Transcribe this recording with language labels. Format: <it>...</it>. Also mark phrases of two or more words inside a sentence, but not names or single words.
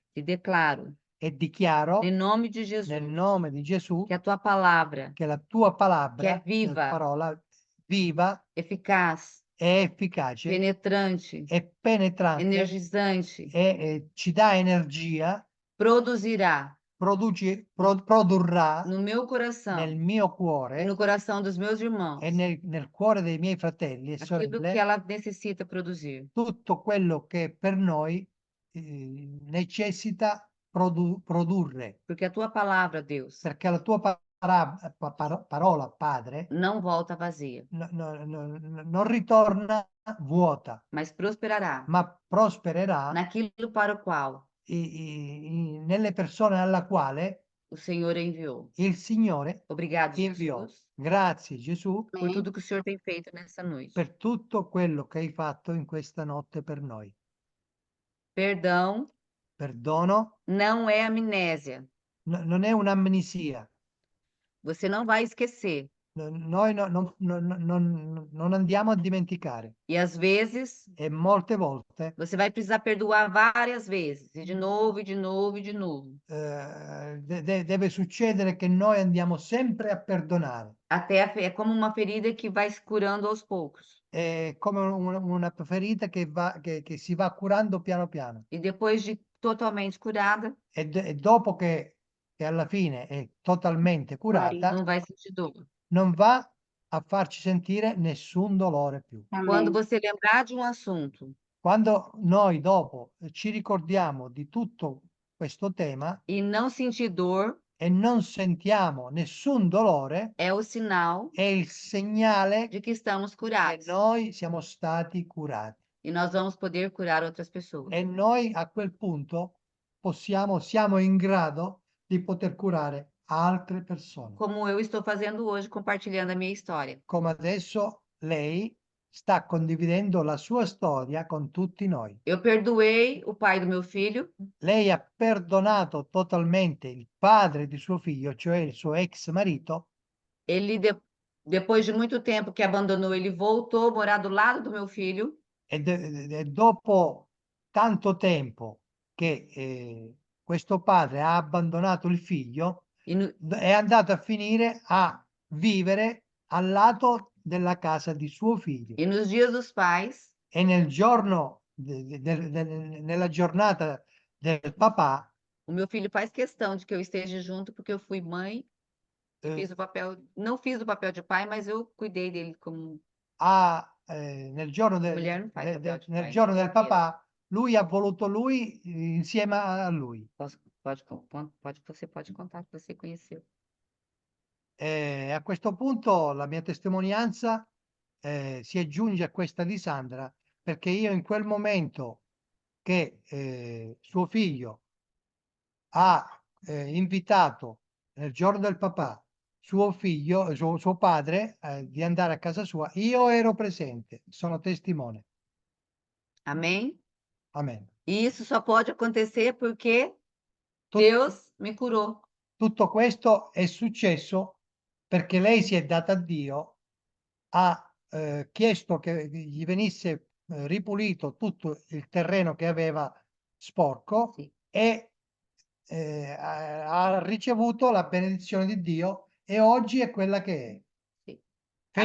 <pt>E declaro,</pt> <it>E dichiaro</it> <pt>em nome de</pt> <it>nel</it> <pt>Jesus,</pt> <it>nome di Gesù</it> <pt>que a tua palavra</pt> <it>che la tua che</it> <pt>palabra,</pt> <it>è viva, parola viva,</it> <pt>eficaz,</pt> <it>è efficace,</it> <pt>penetrante,</pt> <it>è penetrante</it> <pt>energizante,</pt> <it>e ci dà energia,</it> <pt>produzirá</pt> <it>produrrà</it> <pt>no meu coração</pt> <it>nel mio e cuore</it> <pt>no coração dos meus irmãos</pt> <it>e nel cuore dei miei fratelli e</it> <pt>aquilo que</pt> <it>sorelle</it> <pt>ela necessita produzir.</pt> <it>tutto quello che per noi necessita produrre,</it> <pt>Porque a tua palavra, Deus,</pt> <it>perché la tua parola, Padre,</it> <pt>não volta vazia,</pt> <it>non ritorna vuota,</it> <pt>mas prosperará</pt> <it>ma prospererà</it> <pt>naquilo para o qual</pt> <it>nelle persone alla quale</it> <pt>o Senhor enviou.</pt> <it>il Signore</it> <pt>Obrigado,</pt> <it>inviò.</it> <pt>Jesus,</pt> <it>Grazie Gesù</it> <pt>por Amém. tudo que o Senhor tem feito nessa noite.</pt> <it>per tutto quello che hai fatto in questa notte per noi.</it> <pt>Perdão</pt> <it>Perdono</it> <pt>não é amnésia.</pt> <it>non è un'amnesia.</it> <pt>Você não vai esquecer.</pt> <it>Noi non andiamo a dimenticare</it> <pt>E às vezes</pt> <it>e molte volte</it> <pt>você vai precisar perdoar várias vezes, e de novo, e de novo, e de novo.</pt> <it>deve succedere che noi andiamo sempre a perdonare.</it> <pt>É como uma ferida que vai se curando aos poucos.</pt> <it>È come una ferita che si va curando piano piano.</it> <pt>E depois de totalmente curada,</pt> <it>E dopo che alla fine è totalmente curata,</it> <pt>não vai sentir dor.</pt> <it>non va a farci sentire nessun dolore più.</it> <pt>Quando Amém. você lembrar de um assunto</pt> <it>Quando noi dopo ci ricordiamo di tutto questo tema</it> <pt>e não sentir dor,</pt> <it>e non sentiamo nessun dolore,</it> <pt>é o sinal</pt> <it>è il segnale</it> <pt>de que estamos</pt> <it>che</it> <pt>curados.</pt> <it>noi siamo stati curati.</it> <pt>E nós vamos poder curar outras pessoas.</pt> <it>E noi a quel punto siamo in grado di poter curare altre persone.</it> <pt>Como eu estou fazendo hoje, compartilhando a minha história.</pt> <it>Come adesso lei sta condividendo la sua storia con tutti noi.</it> <pt>Eu perdoei o pai do meu filho,</pt> <it>Lei ha perdonato totalmente il padre di suo figlio, cioè il suo ex marito,</it> <pt>ele, depois de muito tempo que abandonou, ele voltou a morar do lado do meu filho.</pt> <it>e dopo tanto tempo che questo padre ha abbandonato il figlio,</it> <pt>E, no,</pt> <it>è andato a finire a vivere al lato della casa di suo figlio.</it> <pt>e nos dias dos pais,</pt> <it>E nel giorno, nella giornata del papà,</it> <pt>o meu filho faz questão de que eu esteja junto, porque eu fui mãe, fiz o papel, não fiz o papel de pai, mas eu cuidei dele como</pt> <it>nel giorno,</it> <pt>mulher não faz papel de</pt> <it>nel</it> <pt>pai.</pt> <it>giorno del papà, lui ha voluto lui insieme a lui.</it> <pt>Você pode contar que você conheceu.</pt> <it>A questo punto la mia testimonianza si aggiunge a questa di Sandra, perché io in quel momento che suo figlio ha invitato nel giorno del papà suo figlio, suo padre, di andare a casa sua, io ero presente, sono testimone.</it> <pt>Amém?</pt> <it>Amen.</it> <pt>E isso só pode acontecer porque</pt> <it>Tut-</it> <pt>Deus me curou.</pt> <it>Tutto questo è successo perché lei si è data a Dio, ha chiesto che gli venisse ripulito tutto il terreno che aveva sporco Sì. e ha ricevuto la benedizione di Dio e oggi è quella che è.</it>